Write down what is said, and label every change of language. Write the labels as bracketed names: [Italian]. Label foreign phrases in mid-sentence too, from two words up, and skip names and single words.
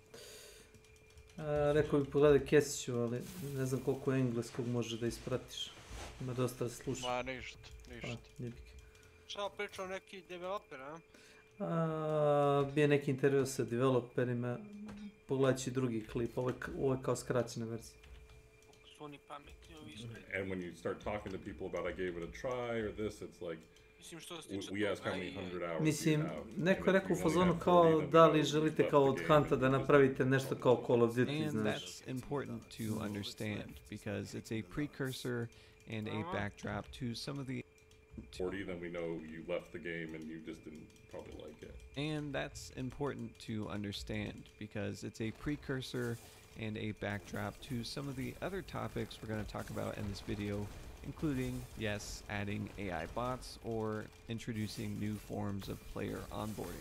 [Serbian] Rekao bi pogledaj Kesiću, ali ne znam koliko engleskog može da ispratiš. Ima dosta sluša. Ma ništa. Šta pričao neki developer, a? Bio neki intervju sa developerima, pogledat ću drugi klip, ovo je kao skraćena verzija. Su oni pametni, ovi su. [English] And when you start talking to people about I gave it a try or this, it's like, we ask how many 100 hours [Serbian] Mislim, [English] you have. [Serbian] neko je rekao u fazonu kao da li želite kao od Hunta da napravite nešto kao Call of Duty, [English] And [Serbian] znaš. [English] that's important to understand because it's a precursor and a backdrop to some of the 40, then we know you left the game and you just didn't probably like it. And that's important to understand because it's a precursor and a backdrop to some of the other topics we're going to talk about in this video, including, yes, adding AI bots or introducing new forms of player onboarding.